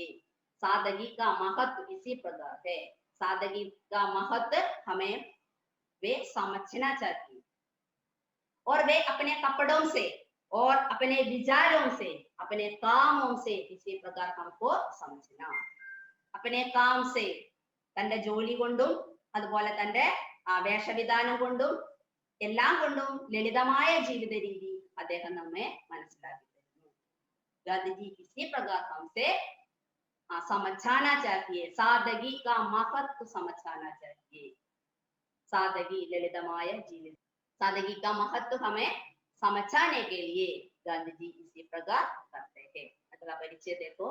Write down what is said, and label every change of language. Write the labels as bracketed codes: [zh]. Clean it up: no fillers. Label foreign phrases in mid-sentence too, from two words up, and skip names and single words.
[hi] सादगी का महत्व इसी प्रकार है। सादगी का महत्व हमें वे समझना चाहिए। और वे अपने कपड़ों से और अपने विचारों से, अपने कामों से इसी प्रकार हमको समझना। अपने काम से, [ml] തന്റെ ജോലി കൊണ്ടും അതുപോലെ തന്റെ വേഷവിധാനം കൊണ്ടും എല്ലാം കൊണ്ടും ലളിതമായ ജീവിത രീതി അദ്ദേഹം നമ്മെ മനസ്സിലാക്കി തരുന്നു. [hi] ഗാന്ധിജി इसी प्रकार हमसे समझाना चाहिए, सादगी का महत्व समझाना चाहिए। सादगी [ml] ലളിതമായ ജീവിതം, [hi] सादगी का महत्व हमें समझाने के लिए गांधी जी इसी प्रकार करते हैं। अगला परिचय देखो।